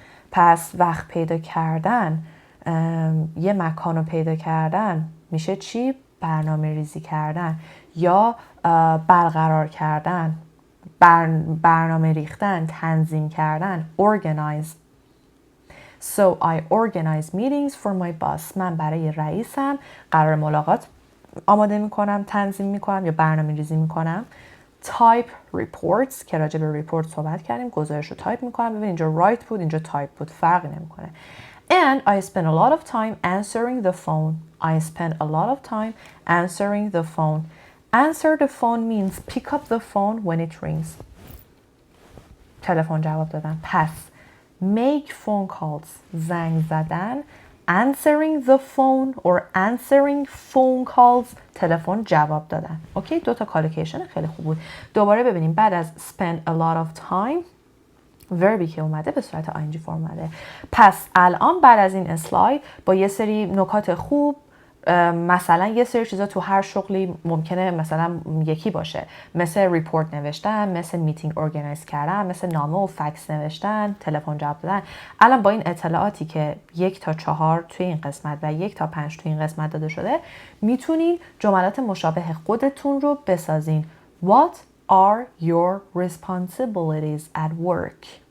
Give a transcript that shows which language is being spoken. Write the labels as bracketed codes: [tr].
[fa] پس وقت پیدا کردن، یه مکان رو پیدا کردن میشه چی؟ برنامه ریزی کردن یا برقرار کردن، برنامه ریختن، تنظیم کردن. [en] Organize. So I organize meetings for my boss. [fa] من برای رئیسم قرار ملاقات آماده میکنم، تنظیم میکنم یا برنامه ریزی میکنم. [en] Type reports [fa] که راجع به report صحبت کردیم. گزارش رو تایپ میکنم. ببین اینجا write بود، اینجا type بود، فرقی نمیکنه. [en] And I spend a lot of time answering the phone. I spend a lot of time answering the phone. Answer the phone means pick up the phone when it rings. [fa] تلفن جواب دادن. [en] پس make phone calls. [fa] زنگ زدن. [en] Answering the phone or answering phone calls. [fa] تلفن جواب دادن. اوکی، 2 تا کالوکیشن خیلی خوب بود. دوباره ببینیم بعد از [en] spend a lot of time [fa] وربی که اومده به صورت ING فرم اومده. پس الان بعد از این اسلاید با یه سری نکات خوب، مثلا یه سری چیزا تو هر شغلی ممکنه مثلا یکی باشه، مثل ریپورت نوشتن، مثل میتینگ ارگانایز کردن، مثل نامه و فکس نوشتن، تلفن جواب دادن. الان با این اطلاعاتی که 1 تا 4 توی این قسمت و 1 تا 5 توی این قسمت داده شده، میتونین جملات مشابه خودتون رو بسازین. [en] What are your responsibilities at work?